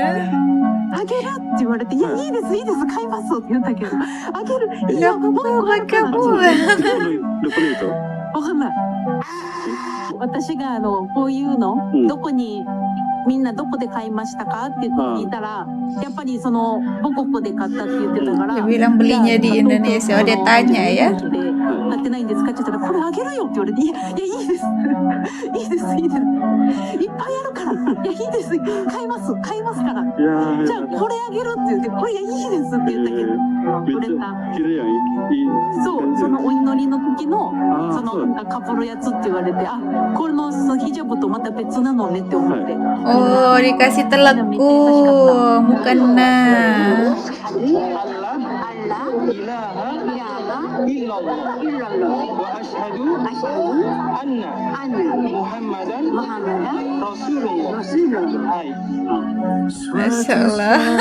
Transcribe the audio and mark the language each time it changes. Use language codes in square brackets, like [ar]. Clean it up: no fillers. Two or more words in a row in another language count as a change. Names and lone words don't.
[ja] あげるって言われていやいいですいいです買いますって言ったけどあげるい [id] Gak [ja] やもう一個あ [id] apa-apa [ja] るから [id] kamu. [ja] わかんない私がこういうの、どこにみんなどこで買いましたかって聞いたら、やっぱりその母国で買ったって言ってたから [id] Dia bilang belinya di Indonesia. Oh, dia tanya ya. [ja] 買ってないんですかって言ったらこれあげるよって言われていやいいですいいですいいですいっぱいあるからいやいいです買いますからじゃあこれあげるって言ってこれいやいいですって言ったけどくれたそうそのお祈りの時のそのかぶるやつって言われてあこれのヒジャブとまた別なのねって思って [id] Oh, dikasih telekung, mukena. [ar] Masya Allah.